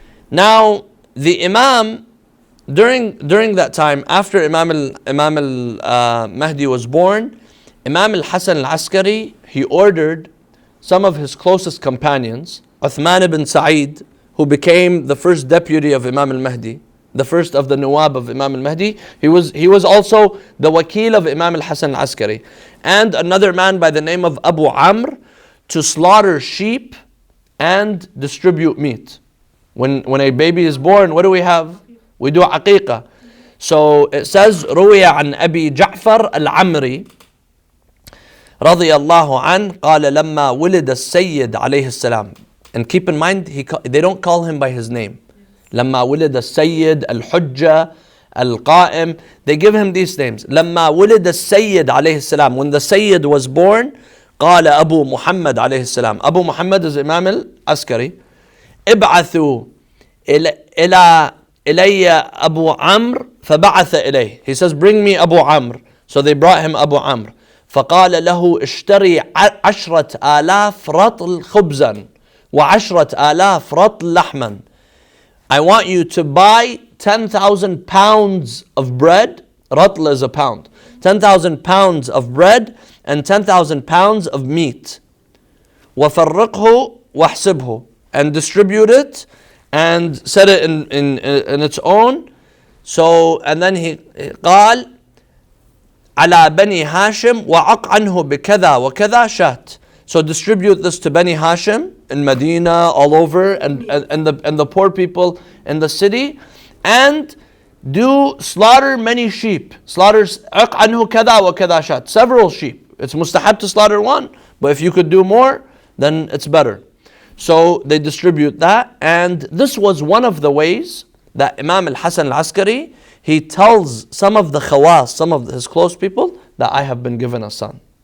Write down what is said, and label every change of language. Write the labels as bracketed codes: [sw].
[en] Now the Imam, during that time, after Imam al-Mahdi was born, Imam al-Hasan al-Askari, he ordered some of his closest companions, Uthman ibn Sa'id, who became the first deputy of Imam al-Mahdi, the first of the Nuwab of Imam al-Mahdi. He was also the Wakil of Imam al-Hasan al-Askari. And another man by the name of Abu Amr, to slaughter sheep and distribute meat. When a baby is born, what do we have? We do aqiqah. So it says, [ar] روي عن أبي جعفر العمري رضي الله عنه قال لما ولد السيد عليه السلام. [en] And keep in mind, they don't call him by his name. [ar] لما ولد السيد [en] Al-Hujjah Al-Qa'im. They give him these names. [ar] لما ولد السيد عليه السلام, [en] when the Sayyid was born, [ar] قال أبو محمد عليه السلام. [en] Abu Muhammad is Imam al-Askari. [ar] ابعثوا إلي أبو عمرو فبعث إليه. [en] He says, bring me Abu Amr. So they brought him Abu Amr. [ar] فقال له اشتري 10,000 رطل خبزا و10,000 رطل لحما. [en] I want you to buy 10,000 pounds of bread. Ratl is a pound. 10,000 pounds of bread and 10,000 pounds of meat. [ar] وفرقه واحسبه, [en] and distribute it and set it in its own. So, and then he [ar] قال على بني هاشم وعق عنه بكذا وكذا شات. [en] So distribute this to Bani Hashim in Medina, all over, and the poor people in the city, and do slaughter many sheep. Slaughters [ar] عق عنه كذا وكذا شات, [en] several sheep. It's mustahab to slaughter one, but if you could do more, then it's better. So they distribute that, and this was one of the ways that Imam al-Hasan al-Askari, he tells some of the khawas, some of his close people, that I have been given a son.